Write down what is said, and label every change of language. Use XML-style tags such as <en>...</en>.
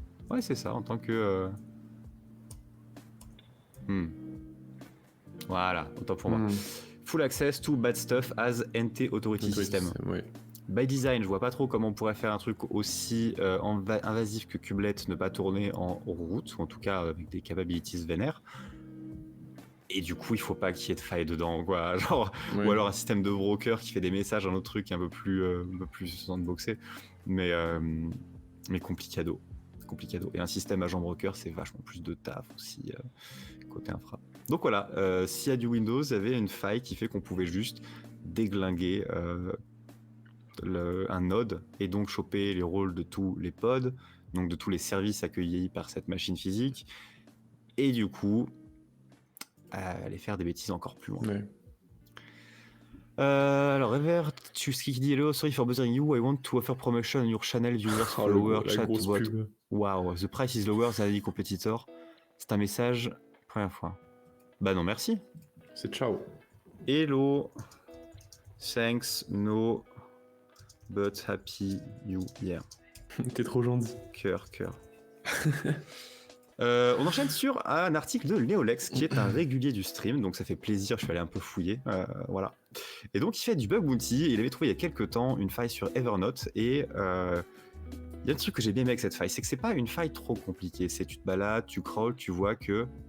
<fr>Ouais, c'est ça, en tant que voilà, autant pour moi.</fr> <en>Full access to bad stuff as NT authority system.</en> <fr>By design, je vois pas trop comment on pourrait faire un truc aussi invasif que kubelet ne pas tourner en root, ou en tout cas avec des capabilities vénères. Et du coup, il faut pas qu'il y ait de faille dedans, quoi. Genre, ou alors un système de broker qui fait des messages, un autre truc un peu plus sandboxé, mais complicado. Et un système agent broker, c'est vachement plus de taf aussi côté infra. Donc voilà, s'il y a du Windows, il y avait une faille qui fait qu'on pouvait juste déglinguer un node et donc choper les rôles de tous les pods, donc de tous les services accueillis par cette machine physique, et du coup aller faire des bêtises encore plus loin. Alors, Revert, tu ce qui dit</fr> <en>hello, sorry for bothering you, I want to offer promotion on your channel viewers follower chatbot. Wow, the price is lower than any competitor.</en> <fr>C'est un message, première fois. Bah non, merci. C'est ciao.</fr> <en>Hello. Thanks, no, but happy you here.</en> <fr>T'es trop gentil. Cœur. On enchaîne sur un article de Neolex qui est un régulier du stream, donc ça fait plaisir, je suis allé un peu fouiller, voilà. Et donc il fait du bug bounty, il avait trouvé il y a quelques temps une faille sur Evernote, et il y a un truc que j'ai bien aimé avec cette faille, c'est que c'est pas une faille trop compliquée, c'est tu te balades, tu crawls, tu vois que...</fr>